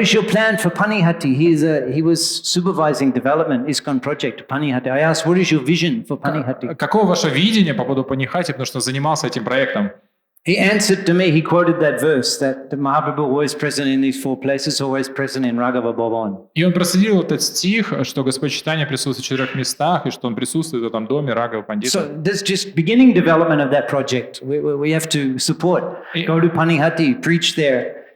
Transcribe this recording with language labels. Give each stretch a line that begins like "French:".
English: is your plan for Panihati? He was supervising development, ISKCON project, Panihati. I asked, what is your vision for Panihati?
Russian: Какое ваше видение по поводу Панихати, потому что занимался этим проектом?
English: He answered to me, he quoted that verse, that the Mahaprabhu always present in these 4 places, always present in Raghava Bhavan.
Russian: И он процитировал этот стих, что Господь Чайтанья присутствует в 4 местах, и что он присутствует в этом доме Рагава Пандита.
English: So there's just beginning development of that project. We have to support. Go to Panihati, preach there.